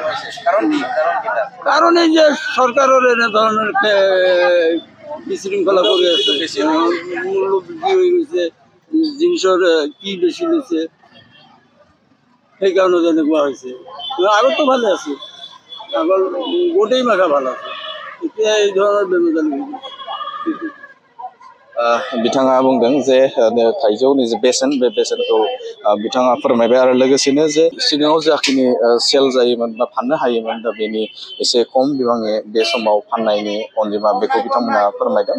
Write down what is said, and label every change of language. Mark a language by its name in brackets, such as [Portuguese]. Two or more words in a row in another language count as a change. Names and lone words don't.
[Assamese] কাৰণ এই যে চৰকাৰৰ এনেধৰণৰ বিশৃংখলা কৰি আছে, মূল্য বৃদ্ধি হৈ গৈছে, জিনিসৰ কি বেছি লৈছে, সেইকাৰণে যেনেকুৱা হৈছে। আগততো ভালে আছিল, আগৰ গোটেই মাখা ভাল আছে, এতিয়া এই ধৰণৰ বেমেজালি। [Bodo] बिथाङा बुंदों जे थाइजौनि जे बेसेन, बे बेसेनखौ बिथाङा फोरमायबाय आरो लोगोसेनो जे सिगाङाव जाखिनि सेल जायोमोन बा फाननो हायोमोन, दा बेनि एसे खम बिबांनि बे समाव फाननायनि अनजिमा, बेखौ बिथांमोना फोरमायदों।